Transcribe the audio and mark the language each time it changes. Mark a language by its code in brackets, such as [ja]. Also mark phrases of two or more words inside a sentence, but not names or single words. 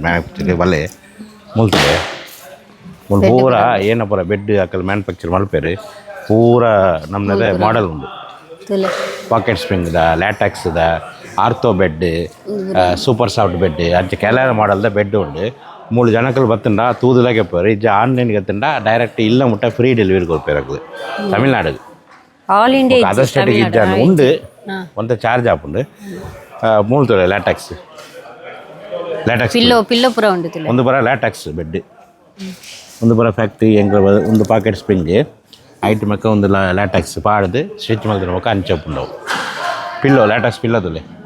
[tcy] ಮ್ಯಾನುಫ್ಯಾಕ್ಚರ್ ಬಲ್ಲೆ ಮುಲ್ತದೆ ಪೂರ ಏನ ಪೂರ ಬೆಡ್ ಹಾಕಲ್ ಮ್ಯಾನುಫ್ಯಾಕ್ಚರ್ ಮಲ್ಪೇರು ಪೂರ ನಮ್ಮದೇ ಮಾಡೆಲ್ ಉಂಡು [en] pocket springದ [tcy] ಲ್ಯಾಟೆಕ್ಸ್ದ [en] ortho bed super soft bed [tcy] ಅಂಚೆ ಕೆಲರ ಮಾಡೆಲ್ದ ಬೆಡ್ ಉಂಡು 3 ಜನಕ್ಕಲು ಬತ್ತಂಡ ತೂದುಲಾಗೆ ಪೋರು ಇಜ್ಜ ಆನ್ಲೈನ್ಗೆ ಎತ್ತಂಡ ಡೈರೆಕ್ಟ್ ಇಲ್ಲ ಮುಟ್ಟ [en] free delivery [tcy] ಕೊಡ್ಪೇರಾಗ್ತದೆ ತಮಿಳ್ನಾಡಿಗೆ [en] all India other stateಗೆ [tcy] ಇಜ್ಜ ಉಂಡು ಒಂತ ಚಾರ್ಜ್ ಆಪುಂಡು 3 ತೊಲೆ ಲ್ಯಾಟೆಕ್ಸ್ ಪಿಲ್ಲೋ ಪೂರ ಉಂಡು ಒಂದು ಬರ [en] latex bed [tcy] ಒಂದು ಬರ ಫ್ಯಾಕ್ಟ್ರಿ ಎಂಕ ಒಂದು [en] pocket spring [tcy] ಐಟ್ ಮಕ್ಕ ಒಂದು ಲ್ಯಾಟೆಕ್ಸ್ ಪಾಡ್ದು ಸ್ಟಿಚ್ ಮಾಡಿದ್ರೆ ಮಕ್ಕ ಅಂಚಪ್ಪುಂಡವು [en] pillow latex pillow [tcy] ತುಲೆ